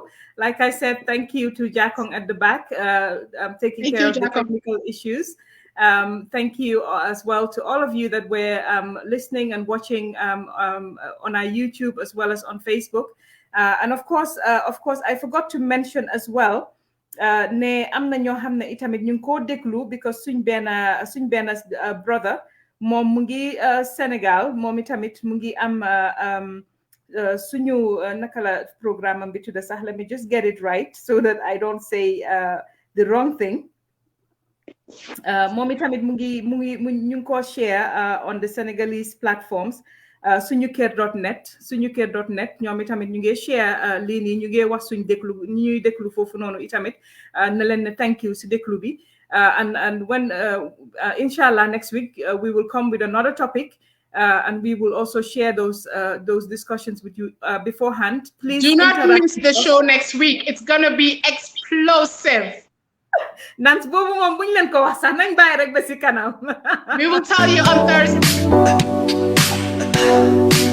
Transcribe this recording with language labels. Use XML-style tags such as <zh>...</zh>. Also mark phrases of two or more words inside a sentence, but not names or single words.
<en>Like I said, thank you to Jakong at the back, taking care of the technical issues. Thank you as well to all of you that were listening and watching on our YouTube as well as on Facebook. And of course, I forgot to mention as well.</en> <wo>Ne am na ñoo xam ne itamit ñu ngi ko déglu because suñ benn brother moom mu ngi Sénégal moom itamit mu ngi am suñu naka la programme am bi tudda sax</wo> <en>let me just get it right so that I don't say the wrong thing.</en> <wo>Momi tamit mu ngi ko</wo> <en>share on the Senegalese platforms. suñuker.net</en> <wo>ñoom itamit ñu ngi share lii nii ñu ngi wax suñ déglu ñuy déglu foofu noonu itamit na leen ne</wo> <en>thank you</en> <wo>si déglu bi</wo> <en>and when inshallah next week we will come with another topic and we will also share those discussions with you beforehand. Please do not miss the show next week. It's gonna be explosive.</en> <wo>Nance boobu moom buñ leen ko wax sax nañ bàyyi rek ba si kanam.</wo> <en>We will tell you on Thursday.</en>